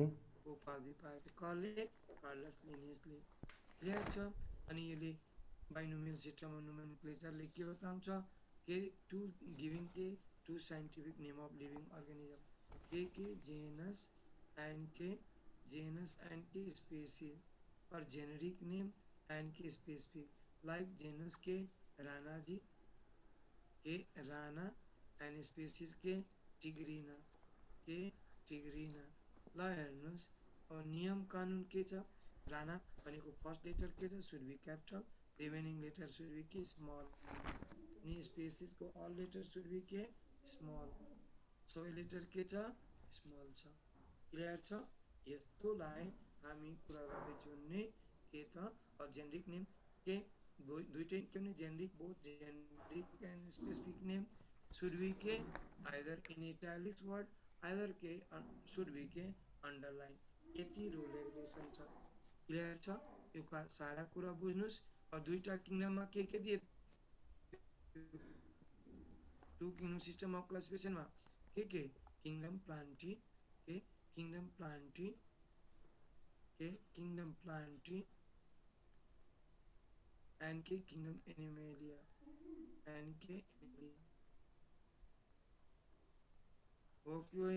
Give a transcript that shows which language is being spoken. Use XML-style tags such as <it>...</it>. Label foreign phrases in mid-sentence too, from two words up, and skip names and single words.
<ne>उपाधि पाएछ कसले? कार्लस लिनियसले। क्लियर छ? अनि यसले</ne> <en>binomial system of nomenclatureले</en> <ne>के बताउँछ के</ne> <en>to giving</en> <ne>के</ne> <en>to scientific name of living organism,</en> <ne>के</ne> <en>genus and</en> <ne>के स्पेसिस, और</ne> <en>generic name and</en> <ne>के</ne> <en>specific, like genus</en> <ne>के रानाजी, के राना,</ne> <en>and species</en> <ne>के टिग्रिना, ल हेर्नुहोस्। अब नियम कानुन के छ? राना भनेको</ne> <en>first letter</en> <ne>के छ?</ne> <en>should be capital, remaining letter should be</en> <ne>के स्मल, अनि स्पेसिसको</ne> <en>all letter should be</en> <ne>के स्मल, सबै लेटर के छ? स्मल छ। क्लियर छ? यस्तोलाई हामी कुरा गर्दैछौँ भने के त</ne> <en>generic name</en> <ne>के दुइटै के भने जेनेरिक,</ne> <en>both generic and specific name should be</en> <ne>के</ne> <en>either in italics word, either</en> <ne>के</ne> <en>should be</en> <ne>के underline, यति</ne> <en>rule regulation</en> <ne>छ। क्लियर छ? यो सारा कुरा बुझ्नुहोस्। अब दुईटा किङडममा के दिए?</ne> <en>two kingdom system of classificationमा</en> <ne>के</ne> <en>kingdom plantae,</en> <ne>के</ne> <en>kingdom plantae</en> <ne>एन्ड के</ne> <en>kingdom animalia,</en> <ne>हो कि होइन?</ne>